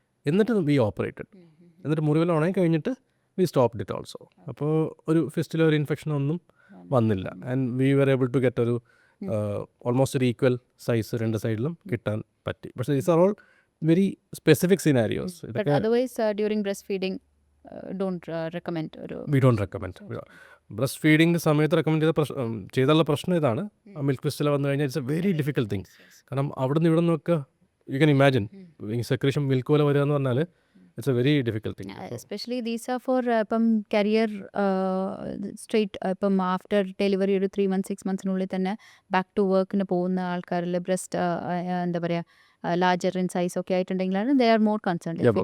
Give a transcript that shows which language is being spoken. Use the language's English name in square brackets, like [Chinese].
[Malayalam] എന്നിട്ട് [English] We operated. [Malayalam] എന്നിട്ട് മുറിവെല്ലാം ഉണങ്ങി കഴിഞ്ഞിട്ട് [English] We stopped it also. [Malayalam] അപ്പോൾ ഒരു ഫിസ്റ്റിലോ ഒരു ഇൻഫെക്ഷൻ ഒന്നും വന്നില്ല. [English] and we were able to get [Malayalam] ഒരു ഓൾമോസ്റ്റ് ഒരു ഈക്വൽ സൈസ് 2 സൈഡിലും കിട്ടാൻ പറ്റി. [English] പക്ഷേ these are all very specific scenarios. But [Malayalam] ഇതൊക്കെ [English] otherwise, during breastfeeding, don't recommend ഒരു we don't recommend. [Malayalam] Breast feeding സമയത്ത് റെക്കമെൻഡ് ചെയ്തുള്ള പ്രശ്നം ഇതാണ്. മിൽക്ക് ഫിസ്റ്റില വന്നു കഴിഞ്ഞാൽ [English] It's a very difficult thing. [Malayalam] കാരണം അവിടെ നിന്ന് ഇവിടെ നിന്നൊക്കെ you can imagine secretion milk പോലെ വരിക എന്ന് പറഞ്ഞാൽ [English] It's a very difficult thing. [Malayalam] Especially these are four ഇപ്പം കരിയർ സ്ട്രേറ്റ് ഇപ്പം ആഫ്റ്റർ ഡെലിവറി ഒരു 3 months 6 monthsനുള്ളിൽ തന്നെ ബാക്ക് ടു വർക്കിന് പോകുന്ന ആൾക്കാരിൽ ബ്രസ്റ്റ് എന്താ പറയുക ലാർജർ ഇൻ സൈസ് ഒക്കെ ആയിട്ടുണ്ടെങ്കിലാണ് [English] They are more concern.